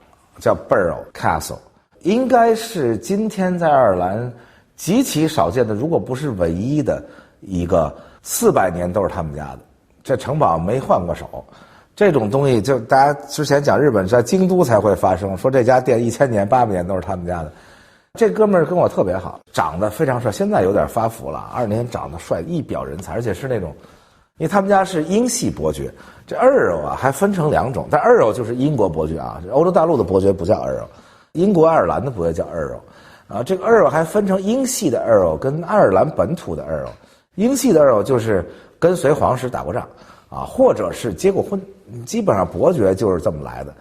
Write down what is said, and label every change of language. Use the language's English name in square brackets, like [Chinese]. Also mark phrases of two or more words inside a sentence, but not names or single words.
[Chinese] 叫 Borough Castle，應該是今天在愛爾蘭極其少見的，如果不是唯一的一個400年都是他們家的，這城堡沒換過手。這種東西就大家之前講日本在京都才會發生，說這家店1000年800年都是他們家的。這哥們兒跟我特別好，長得非常帥，現在有點發福了，20年長得帥，一表人才，而且是那種，因為他們家是英系伯爵。這 Earl 啊還分成2種，但 Earl 就是英國伯爵啊，歐洲大陸的伯爵不叫 Earl， 英國愛爾蘭的伯爵叫 Earl 啊。這個 Earl 還分成英系的 Earl 跟愛爾蘭本土的 Earl， 英系的 Earl 就是跟隨皇室打過仗啊，或者是結過婚，基本上伯爵就是這麼來的。